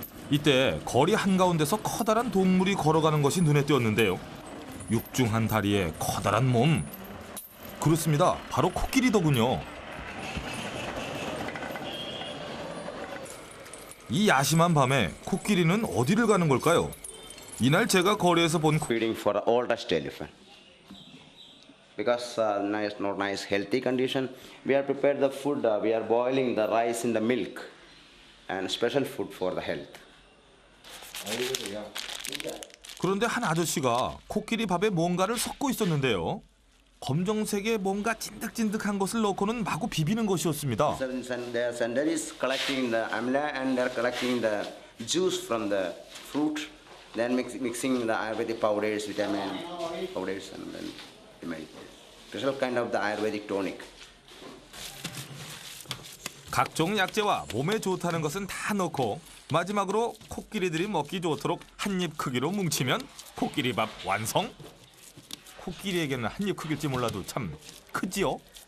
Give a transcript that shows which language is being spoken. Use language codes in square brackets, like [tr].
[ko] 이때 거리 한가운데서 커다란 동물이 걸어가는 것이 눈에 띄었는데요. 육중한 다리에 커다란 몸. 그렇습니다. 바로 코끼리더군요. 이 야심한 밤에 코끼리는 어디를 가는 걸까요? 이날 제가 거리에서 본 [en] feeding for the oldest elephant. Because not nice healthy condition, we are prepared the food. We are boiling the rice in the milk, and special food for the health. [ko] 그런데 한 아저씨가 코끼리 밥에 뭔가를 섞고 있었는데요. 검정색의 뭔가 찐득찐득한 것을 넣고는 마구 비비는 것이었습니다. [en] And there is collecting the amla, and they are collecting the juice from the fruit. Then mixing the Ayurvedic powders, vitamin powders, and then special kind of the Ayurvedic tonic. [ko] 각종 약재와 몸에 좋다는 것은 다 넣고 마지막으로 코끼리들이 먹기 좋도록 한 입 크기로 뭉치면 코끼리밥 완성. 코끼리에게는 한 입 크기일지 몰라도 참 크지요.